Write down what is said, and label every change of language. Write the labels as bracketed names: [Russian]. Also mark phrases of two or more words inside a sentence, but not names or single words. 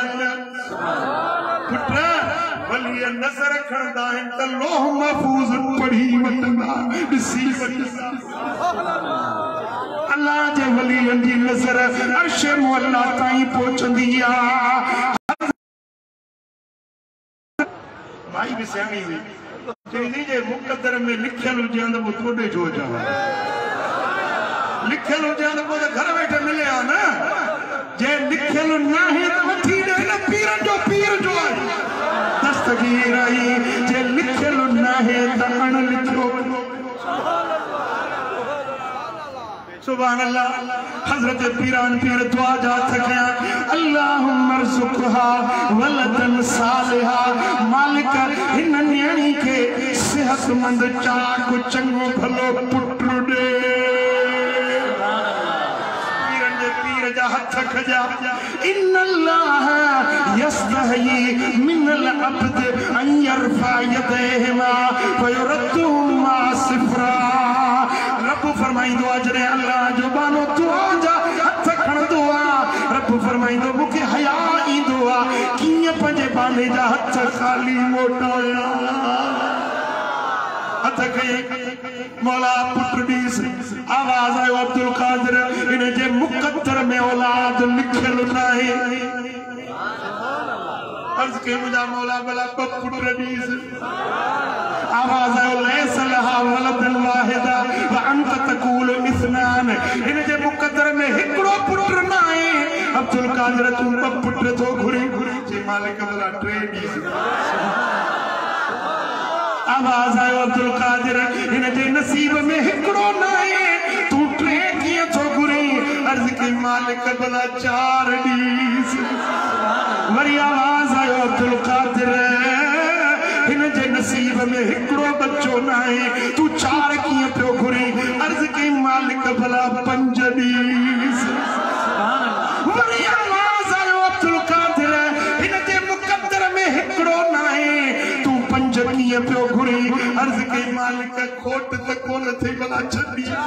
[Sindhi] पुत्र वली नज़र खणदा आहिनि त लोह महफूज़ पढ़ी वठंदा ॾिसी वठंदा अल्लाह जे वलीअनि जी नज़र अर्श मुअल्ला ताईं पहुचंदी आहे भाई भी सियाणी हुई चईंदी जे मुकद्दर में लिखियल हुजे त पोइ थोड़े जो जावा लिखियल हुजे त पोइ घर वेठे मिले आ न जे लिखियल नाहे त वठी ॾे न पीरन जो पीर जो आहे दस्तगीर आई जे लिखियल नाहे त अण लिखियो [Arabic] سبحان الله [Sindhi] हजरत पीरान पीर दुआ जा थकिया [Arabic] اللهم ارزقها ولدا صالحا [Sindhi] मालिक हिन न्याणी के सेहतमंद चाक चंगो भलो पुत्र दे पीरन जे पीर जा हथ खजा [Arabic] إن الله يستحيي من العبد أن يرفع يديه فيردهما صفرا [Sindhi] रब फरमाइंदो अजरे अल्लाह जो बानो दुआ जा हथ खणदो आ रब फरमाइंदो मुखे हया ईंदो आ कीअं पंहिंजे बाने जा हथ खाली मोटाया हथ खई मौला पुत्र ॾीस आवाज़ आयो अब्दुल कादिर इन जे मुकद्दर में औलाद लिखियल नाहे अर्ज़ के मुझा मौला भला पुत्र ॾीस आवाज़ आयो [Arabic] ليس لها ولدا واحدا وأنت تقول اثنان [Sindhi] इन जे मुकद्दर में हिकड़ो पुत्र न आहे अब्दुल कादिर तू ब पुत्र तो घुरी जे मालिक भला टे ॾीस आवाज़ आयो अब्दुल कादिर इन जे नसीब में हिकड़ो न आहे तू टे कीअं थो घुरी अर्ज़ के मालिक भला चार ॾीस वरी आवाज़ आयो अब्दुल कादिर इन जे नसीब में हिकड़ो बच्चो न आहे तू चार कीअं पियो घुरी अर्ज़ कई मालिक भला पंज ॾीस वरी आवाज़ आयो अब्दुल कादिर इन जे मुकद्दर में हिकड़ो न आहे तू पंज कीअं पियो घुरी अर्ज़ कई मालिक खोट त कोन थी भला छॾी